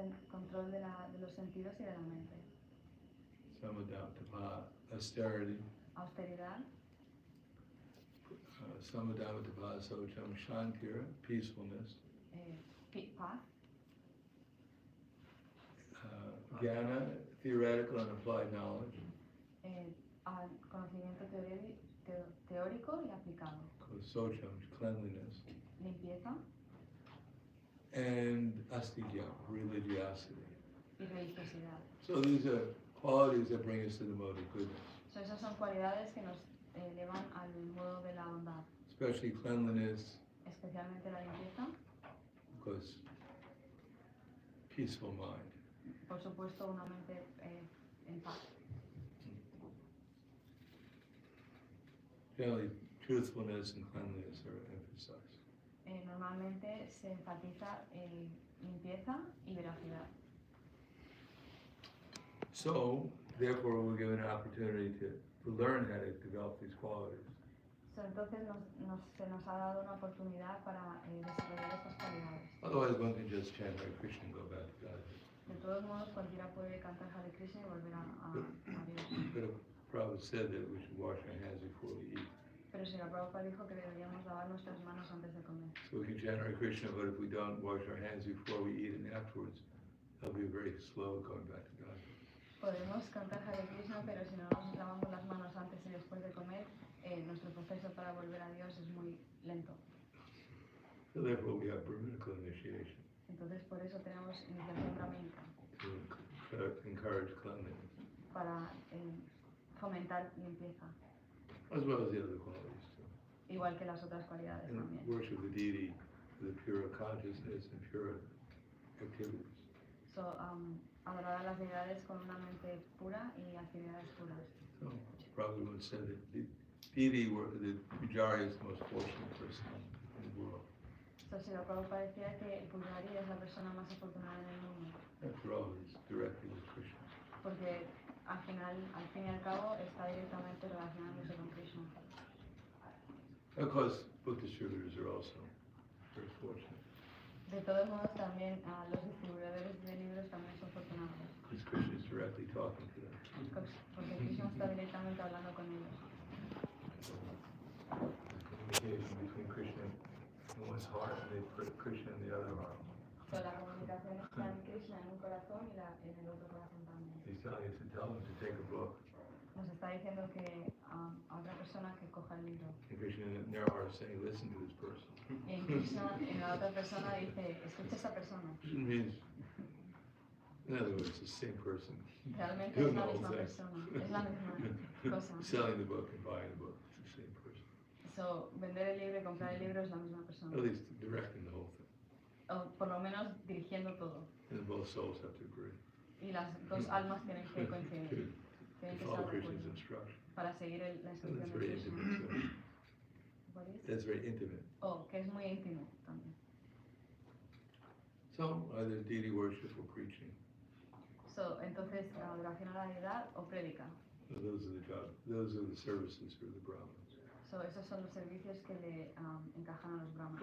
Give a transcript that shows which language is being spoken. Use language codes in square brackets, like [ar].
[es] Control de los sentidos y de la mente. [en] Samadhamata, austerity. [es] Austeridad. [en] Samadhamata bhasocham shantira, peacefulness. [es] Paz. [en] Jnana, theoretical and applied knowledge. [es] Conocimiento teórico y aplicado. [en] Socham, cleanliness. [es] Limpieza [en] And astigya, religiosity. [es] y religiosidad. [en] So these are qualities that bring us to the mode of goodness. [es] So, esas son cualidades que nos llevan al modo de la bondad. [en] Especially cleanliness, [es] Especialmente la limpieza. [en] because peaceful mind. [es] Por supuesto, una mente en paz. [en] Generally, truthfulness and cleanliness are emphasized. [es] Normalmente se enfatiza limpieza y veracidad. [en] So, therefore we're given an opportunity to learn how to develop these qualities. [es] Entonces se nos ha dado una oportunidad para desarrollar estas cualidades. [en] Otherwise, one can just chant Hare Krishna and go back to God. [es] De todos modos, cualquiera puede cantar Hare Krishna y volver a Dios. [en] But Prabhupada said that we should wash our hands before we eat. [es] Pero si la Prabhupada dijo que deberíamos lavar nuestras manos antes de comer. [en] So we can chant Hare Krishna, but if we don't wash our hands before we eat and afterwards, that'll be very slow going back to God. [es] Podemos cantar Hare Krishna, pero si no nos lavamos las manos antes y después de comer, nuestro proceso para volver a Dios es muy lento. [en] So therefore we have Brahminical initiation. [es] Entonces por eso tenemos iniciación brahmínica. [en] To encourage cleanliness. [es] Para fomentar limpieza. [en] As well as the other qualities too. [es] Igual que las otras cualidades [en] And [es] también. [en] worship the deity with a pure consciousness and pure activities. [es] So, adorar a las deidades con una mente pura y actividades puras. [en] So probably once said that the deity, the Pujari is the most fortunate person in the world. [es] So, si la Prabhupada decía que el Pujari es la persona más afortunada en el mundo. [en] After all, he's directly with Krishna. [es] Porque al fin y al cabo, está directamente relacionándose con Krishna. [en] Of course, book distributors are also very fortunate. [es] De todos modos, también los distribuidores de libros también son afortunados. [en] Because Krishna is directly talking to them. [es] Porque Krishna está directamente hablando con ellos. [en] Communication between Krishna in one's heart, and they put Krishna in the other heart. [es] So, la comunicación está en Krishna en un corazón y en el otro corazón también. [en] He's telling you to tell them to take a book. [es] Nos está diciendo que a otra persona que coja el libro. [en] And Krishna in their heart is saying, listen to this person. [es] Y en Krishna, en la otra persona dice, escucha a esta persona. [en] It means, in other words, it's the same person. [es] Realmente es la misma persona, es la misma cosa. [en] Selling the book and buying the book, it's the same person. [es] So, vender el libro y comprar el libro es la misma persona. [en] At least directing the whole thing. [es] O por lo menos dirigiendo todo. [en] And both souls have to agree. [es] Y las dos almas tienen que coincidir. [en] To [es] Tienen que [en] follow [es] estar de [en] Krishna's [es] acuerdo [en] instruction. [es] para seguir la [en] And [es] instrucción [en] that's [es] de [en] very [es] Krishna. [en] intimate too. What is? That's very intimate. [es] Oh, que es muy íntimo también. [en] So, either deity worship or preaching. [es] So, entonces, la adoración a la deidad o prédica. [en] So those are the jobs. Those are the services for the Brahmins. [es] So, esos son los servicios que le encajan a los brahmanes.